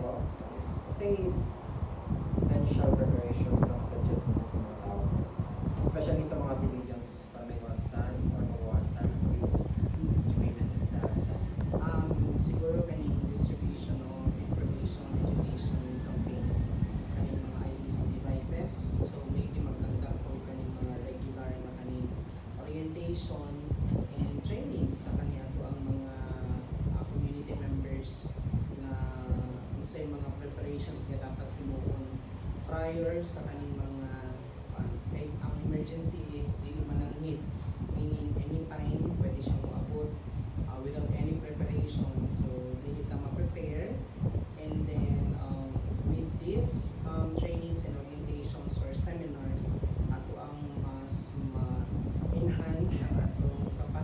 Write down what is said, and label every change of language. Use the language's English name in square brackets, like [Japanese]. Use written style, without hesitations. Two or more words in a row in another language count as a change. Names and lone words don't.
[Cebuano] So, kasi [English] essential preparations [Cebuano] lang suggest mo sa mga tao. Especially sa mga civilians para may iwasan or mawasan risk [English] during this disaster. [Cebuano] Siguro kaning [English] distribution of information education campaign [Cebuano] kaning mga [English] IEC devices, so maybe [Filipino] maganda po [Cebuano] kaning mga regular na kaning [English] orientation and trainings [Cebuano] sa kaniya to ang mga [English] community members [Cebuano] na unsay mga preparations nga dapat himuon prior sa kaning mga kahit ang emergency is dili mananghid, [English] meaning anytime [Cebuano] pwede siyang maabot [English] without any preparation. So, they need to prepare, and then with this trainings and orientations or seminars, [Cebuano] ato ang mas ma-enhance ang atong